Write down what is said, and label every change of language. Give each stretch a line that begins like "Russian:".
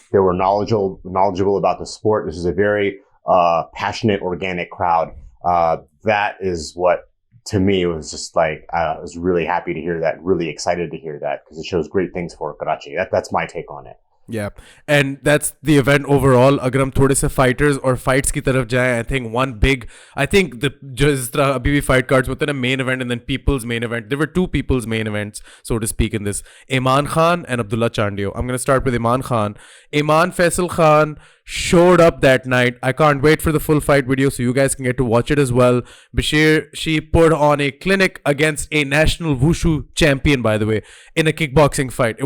English: They were knowledgeable about the sport. This is a very passionate, organic crowd. That is what, to me, it was just like, I was really happy to hear that, really excited to hear that, because it shows great things for Karachi. That's my take on it. Yeah, and that's the event overall.
Hindi: अगर हम थोड़े से fighters और fights की तरफ जाएं,
English: I think the
Hindi: जिस तरह अभी भी fight cards होते हैं ना,
English: main event and then people's main event. There were two people's main events, so to speak, in this. Iman Khan and Abdullah Chandio. I'm going to start with Iman Khan. Iman Faisal Khan showed up that night. I can't wait for the full fight video so you guys can get to watch it as well. Bashir, she put on a clinic against a national wushu champion, by the way, in a kickboxing fight.